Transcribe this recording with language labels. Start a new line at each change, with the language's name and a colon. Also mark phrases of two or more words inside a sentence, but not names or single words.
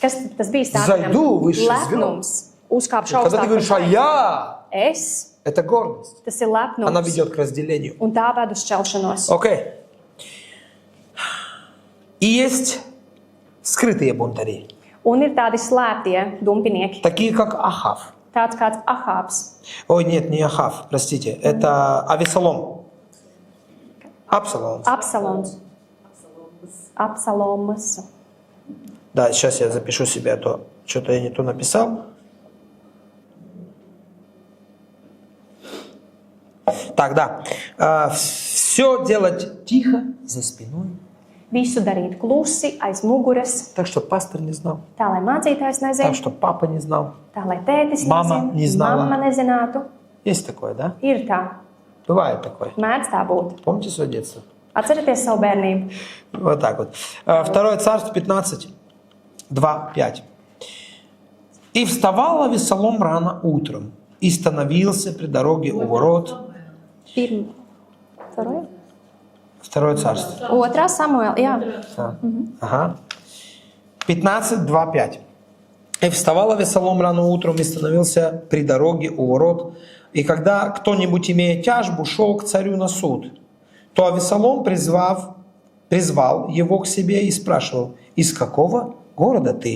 Latvian: kas tas bija
Russian: Zaidu выше
Latvian: lepnums, uzkāpšu
Russian: Когда ты
Latvian: augstāk par
Russian: говоришь «а
Latvian: zvaigznēm.
Russian: я»,
Latvian: Es,
Russian: это гордость.
Latvian: tas ir
Russian: Она
Latvian: lepnums,
Russian: ведет к разделению.
Latvian: un tā ved uz šķelšanos.
Russian: Окей. И есть скрытые бунтари,
Latvian: Un ir tādi slēptie dumpinieki,
Russian: такие как Ахав.
Latvian: tāds kāds Ahābs.
Russian: Ой, нет, не Ахав, простите, это Авесолом. Абсалом.
Latvian: Absalons. Absalomas.
Russian: Да, сейчас я запишу себе, а то что-то я не то написал. Так, да. Все делать тихо за спиной,
Latvian: Visu darīt klusi, aiz muguras,
Russian: так что пастор не знал,
Latvian: tā lai mācītājs
Russian: так
Latvian: nezinātu,
Russian: что папа не знал.
Latvian: tā lai tētis
Russian: Mama не знала.
Latvian: mamma nezinātu.
Russian: Есть такое, да?
Latvian: Ir tā,
Russian: Бывает такое.
Latvian: mēdz tā būt.
Russian: Помните свое детство?
Latvian: Atcerieties savu bērnību.
Russian: Вот так вот. Второе царство 15, 2, 5. «И вставал Авесолом рано утром, и становился при дороге у ворот. Второе? Второе царство.
Latvian: Otrā Samuēla, jā.
Russian: Да. Ага. 15, 2, 5. «И вставал Авесолом рано утром и становился при дороге у ворот. И когда кто-нибудь, имея тяжбу, шел к царю на суд, то Авесолом, призвал его к себе и спрашивал: из какого города ты?